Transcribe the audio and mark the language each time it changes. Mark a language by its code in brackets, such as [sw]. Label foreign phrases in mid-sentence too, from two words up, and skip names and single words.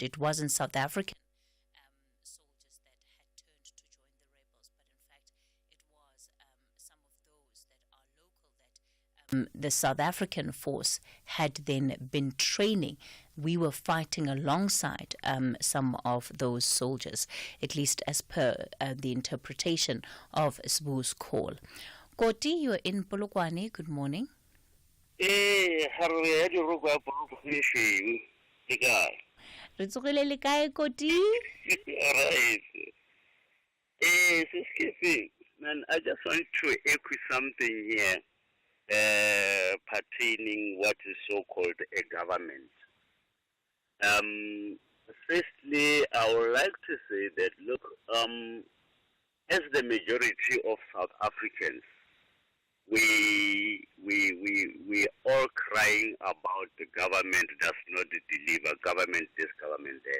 [en] It wasn't South African soldiers that had turned to join the rebels, but in fact it was some of those that are local that The South African force had then been training. We were fighting alongside some of those soldiers, at least as per the interpretation of Sbu's call. Koti, you're in Polokwane. Good morning. [nso] Ritsugile le kae, Koti? [en] Alright. Man, I just want to echo something here pertaining what is so-called a government. Firstly, I would like to say that, look, as the majority of South Africans, we all crying about the government does not deliver, government this, government that.